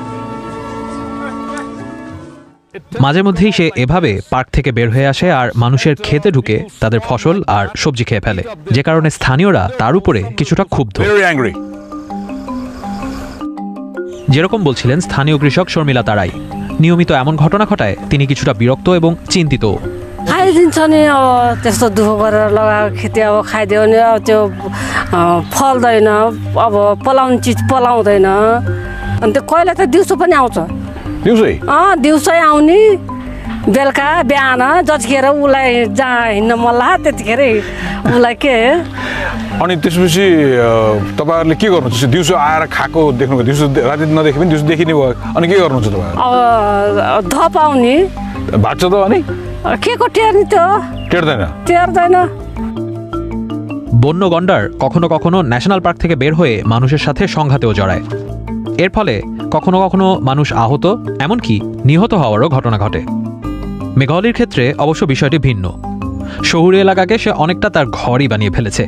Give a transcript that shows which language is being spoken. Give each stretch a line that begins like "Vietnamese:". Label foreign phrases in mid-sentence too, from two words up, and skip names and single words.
Bangla: মাঝে মধ্যেই সে এভাবে পার্ক থেকে বের হয়ে আসে আর মানুষের ক্ষেতে ঢুকে তাদের ফসল আর সবজি খেয়ে ফেলে, যে কারণে স্থানীয়রা তার উপরে কিছুটা ক্ষুব্ধ। যেরকম বলছিলেন স্থানীয় কৃষক শর্মিলা তারাই, নিয়মিত এমন ঘটনা ঘটায় তিনি কিছুটা বিরক্ত এবং চিন্তিত।
Nepali: खाइदिन्छ नि, अब त्यस्तो दुःख गरेर लगाएको खेती अब खाइदियो भने अब त्यो फल्दैन, अब पलाउने चिज पलाउँदैन। अनि त्यो कहिले त दिउँसो पनि आउँछ, दिउँसै आउने, बेलुका बिहान जतिखेर उसलाई जहाँ हिँड्न मन लाग्छ त्यतिखेर उसलाई के। अनि त्यसपछि तपाईँहरूले के गर्नुहुन्छ? दिउँसो आएर खाएको देख्नुभयो, दिउँसो राति नदेखे पनि दिउँसो देखिने भयो, अनि के गर्नुहुन्छ तपाईँ? अब धप आउने भाग्छ त, अनि के को टेर्ने त्यो टेर्दैन।
Bangla: বন্য গন্ডার কখনো কখনো
English: National Park
Bangla: থেকে বের হয়ে মানুষের সাথে সংঘাতেও জড়ায়। এর ফলে কখনো কখনো মানুষ আহত, এমনকি নিহত হওয়ারও ঘটনা ঘটে। মেঘালয়ের ক্ষেত্রে অবশ্য বিষয়টি ভিন্ন। শহুরে এলাকাকে সে অনেকটা তার ঘরই বানিয়ে ফেলেছে।